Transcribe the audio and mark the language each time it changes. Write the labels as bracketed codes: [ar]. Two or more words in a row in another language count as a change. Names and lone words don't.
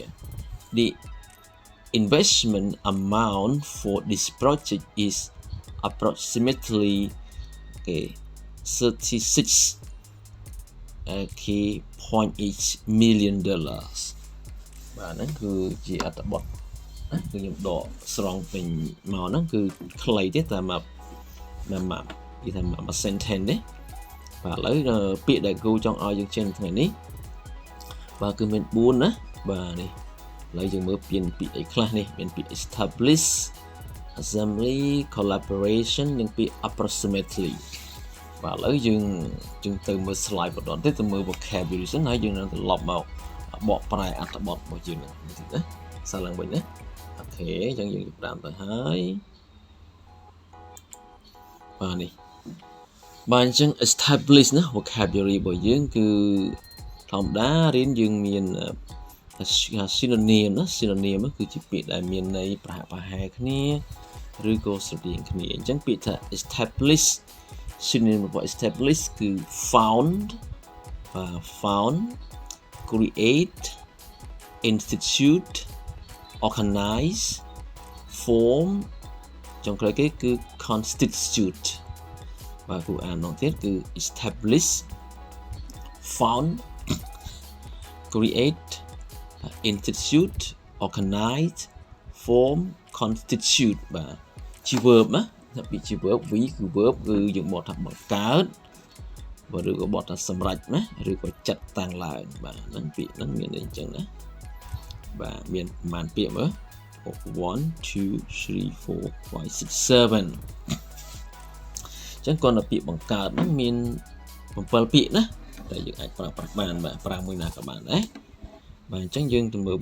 [en] The investment amount for this project is approximately 36.8 million dollars [km] បាទហ្នឹងគឺជាអត្ថបទណាគឺខ្ញុំដកស្រង់ពេញមកហ្នឹងគឺ ខ្លីទេតែមកគេថាមក sentence ទេបាទឥឡូវពាក្យដែលគ្រូចង់ឲ្យយើងចេញថ្ងៃនេះបាទគឺមាន4ណាបាទនេះឥឡូវយើងមើលពាក្យអីខ្លះនេះមានពាក្យ [en] establish assembly collaboration [km] និងពាក្យ approximately បាទឥឡូវយើងទៅមើល slide បន្តទៀតទៅមើល vocabulary សិនហើយយើងនឹងត្រឡប់មកបកប្រែអត្ថបទរបស់យើងនេះតិចណាសាឡើងវិញណាអូខេអញ្ចឹងយើងចាប់ផ្ដើមទៅហើយ បាទនេះបាទអញ្ចឹង establish ណា vocabulary របស់យើងគឺធម្មតារៀនយើងមានsynonym ណា synonym គឺជាពាក្យដែលមានន័យប្រហែលគ្នាឬក៏ស្រដៀងគ្នាអញ្ចឹងពាក្យថា [en] establish synonym [km] របស់ establish គឺ found [en] create institute organize form [km] ចុងក្រោយគេគឺ constitute បាទគូអានម្ដងទៀតគឺ establish [en] found create institute organize form constitute [km] បាទជា verb ណាថាពាក្យជា [en] verb we [km] គឺ verb គឺយើងបកថាបង្កើតបើឬក៏បកថាសម្រេចណាឬក៏ចាត់តាំងឡើងបាទហ្នឹងពាក្យហ្នឹងមានអីអញ្ចឹ ងណាបាទមានប្រមាណពាក្យមើល 1 2 3 4 5 6 7អញ្ចឹងគាត់នៅពាក្យបង្កើតហ្នឹងមាន7ពាក្យណាតែយើងអាចប្រើប្រាស់បានបាទប្រើមួយណាក៏បានដែរបាទអញ្ចឹងយើងទៅមើល